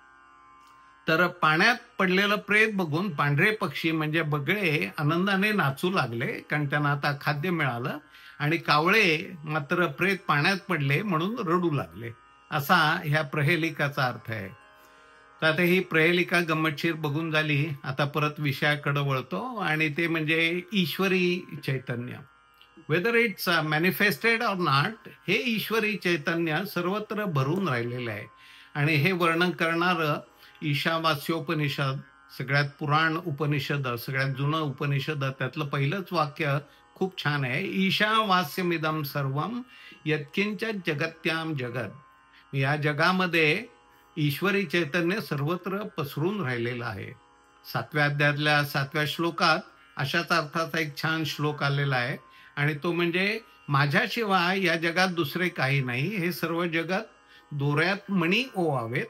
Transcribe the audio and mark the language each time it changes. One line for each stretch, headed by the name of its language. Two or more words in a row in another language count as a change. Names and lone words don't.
Marathi: तर पाण्यात पडलेलं प्रेत बघून पांढरे पक्षी म्हणजे बगळे आनंदाने नाचू लागले कारण त्यांना आता खाद्य मिळालं आणि कावळे मात्र प्रेत पाण्यात पडले म्हणून रडू लागले. असा ह्या प्रहेलिकाचा अर्थ आहे. तर आता ही प्रहेलिका गंमतशीर बघून झाली. आता परत विषयाकडे वळतो आणि ते म्हणजे ईश्वरी चैतन्य.
English: whether it's manifested or not,
Marathi: हे ईश्वरी चैतन्य सर्वत्र भरून राहिलेलं आहे आणि हे वर्णन करणारं ईशावास्योपनिषद, सगळ्यात पुराण उपनिषद, सगळ्यात जुनं उपनिषद, त्यातलं पहिलंच वाक्य खूप छान आहे.
Sanskrit: ईशावास्यमिदं सर्वम यत्किंच जगत्याम जगत.
Marathi: या जगामध्ये ईश्वरी चैतन्य सर्वत्र पसरून राहिलेलं आहे. 7व्या अध्यायातल्या 7व्या श्लोकात अशाच अर्थाचा एक छान श्लोक आलेला आहे आणि तो म्हणजे माझ्याशिवाय या जगात दुसरे काही नाही. हे सर्व जगत दोऱ्यात मणी ओवावेत.